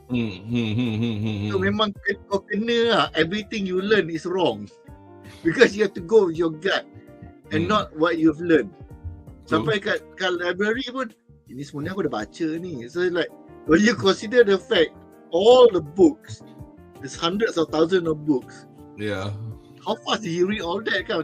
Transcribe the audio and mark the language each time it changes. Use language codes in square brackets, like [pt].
[en] So [ms] memang kau kena lah, [en] everything you learn is wrong because you have to go with your gut and not what you've learned. [ms] Sampai kat library pun, ini sebenarnya aku dah baca ni. [en] So like, when you consider the fact all the books, there's hundreds of thousands of books. Yeah. How fast did he read all that kan?